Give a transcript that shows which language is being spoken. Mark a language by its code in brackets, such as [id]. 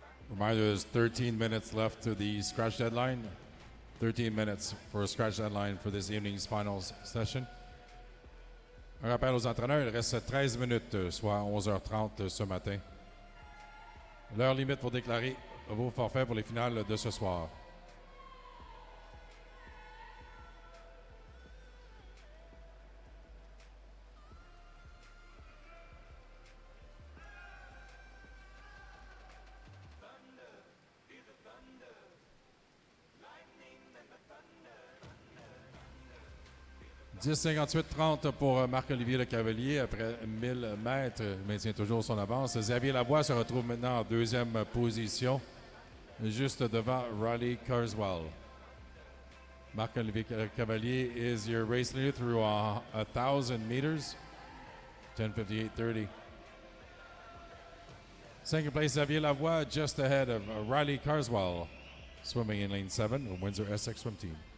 [en] Reminder, there's 13 minutes left to the scratch deadline. 13 minutes for a scratch deadline for this evening's finals session. [fr] Un rappel aux entraîneurs, il reste 13 minutes, soit 11h30 ce matin. L'heure limite pour déclarer vos forfaits pour les finales de ce soir. « 10-58-30 pour Marc-Olivier Le Cavalier après 1000 mètres. Il maintient toujours son avance. Xavier Lavoie se retrouve maintenant en deuxième position, juste devant Riley Carswell. [en] Marc-Olivier Le Cavalier is your race leader through 1,000 meters. 10:58:30. Second place, Xavier Lavoie, just ahead of Riley Carswell, swimming in lane 7 of Windsor Essex Swim Team.